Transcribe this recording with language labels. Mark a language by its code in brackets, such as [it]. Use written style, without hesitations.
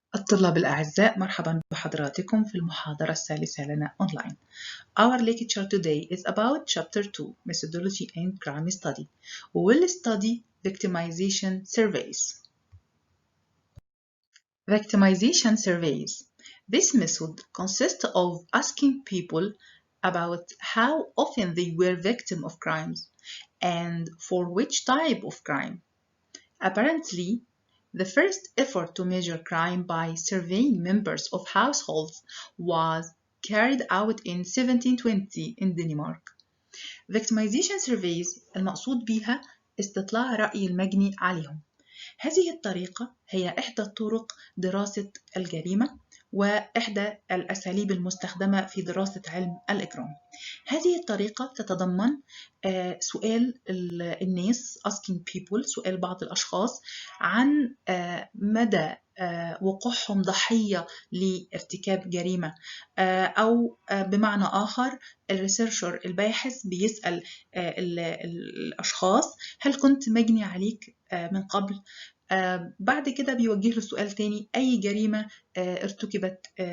[ar] طلاب الأعزاء، مرحبا بحضراتكم في المحاضرة الثالثة لنا أونلاين. [en] Our lecture today is about Chapter 2, Methodology and Crime Study. We will study victimization surveys. Victimization surveys. This method consists of asking people about how often they were victim of crimes and for which type of crime. Apparently, the first effort to measure crime by surveying members of households was carried out in 1720 in Denmark. [ar] Victimization surveys المقصود بها استطلاع رأي المجني عليهم. هذه الطريقة هي إحدى طرق دراسة الجريمة وإحدى الأساليب المستخدمة في دراسة علم الإجرام. هذه الطريقة تتضمن سؤال الناس [en] asking people، [ar] سؤال بعض الأشخاص عن مدى وقوعهم ضحية لارتكاب جريمة، أو بمعنى آخر الريسيرشر الباحث بيسأل الأشخاص هل كنت مجني عليك من قبل؟ بعد كده بيوجه له سؤال تاني، أي جريمة ارتكبت